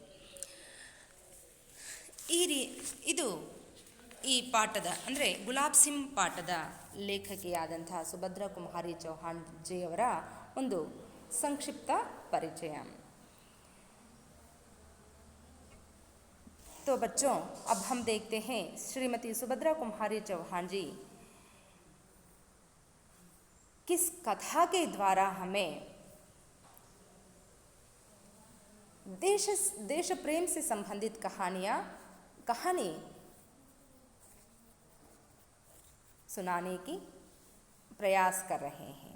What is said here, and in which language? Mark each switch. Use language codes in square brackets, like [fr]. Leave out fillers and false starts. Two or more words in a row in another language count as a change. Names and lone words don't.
[kn] ಇದು ಈ ಪಾಠದ ಅಂದರೆ ಗುಲಾಬ್ ಸಿಂಗ್ ಪಾಠದ ಲೇಖಕಿಯಾದಂತಹ ಸುಭದ್ರಾ ಕುಮಾರಿ ಚೌಹಾಣ್ಜಿಯವರ ಒಂದು ಸಂಕ್ಷಿಪ್ತ ಪರಿಚಯ. [hi] तो बच्चों, अब हम देखते हैं श्रीमती सुभद्रा कुमारी चौहान जी किस कथा के द्वारा हमें देश प्रेम से संबंधित कहानी सुनाने की प्रयास कर रहे हैं.